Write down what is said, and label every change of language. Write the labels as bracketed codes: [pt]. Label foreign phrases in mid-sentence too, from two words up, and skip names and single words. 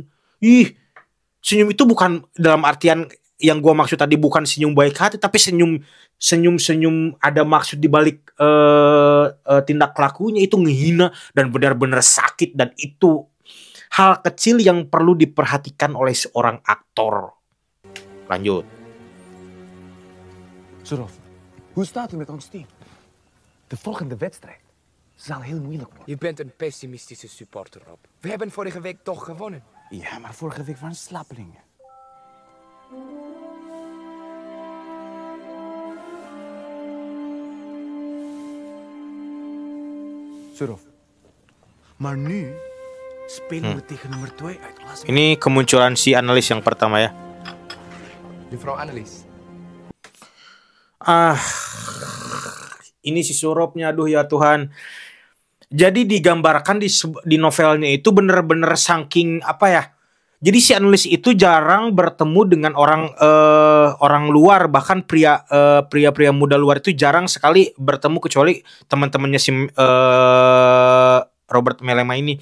[id] Senyum itu bukan dalam artian yang gua maksud tadi, bukan senyum baik hati, tapi senyum ada maksud di balik tindak lakunya. Itu ngehina dan benar-benar sakit, dan itu hal kecil yang perlu diperhatikan oleh seorang aktor. Lanjut. [nl] Surov, hoe staat het met ons team? De volgende wedstrijd zal heel moeilijk worden. Je bent een pessimistische supporter, Rob. We hebben vorige week toch gewonnen. Ja, maar vorige week waren slappelingen. Surov. Maar nu spelen we tegen nummer 2 uit klas. [id] Ini kemunculan si analis yang pertama ya. [nl] Juffrouw Annelies. [id] Ini si Suropnya, aduh ya Tuhan. Jadi digambarkan di novelnya itu bener-bener saking apa ya. Jadi si analis itu jarang bertemu dengan orang luar, bahkan pria muda luar itu jarang sekali bertemu, kecuali teman-temannya si Robert Melema ini.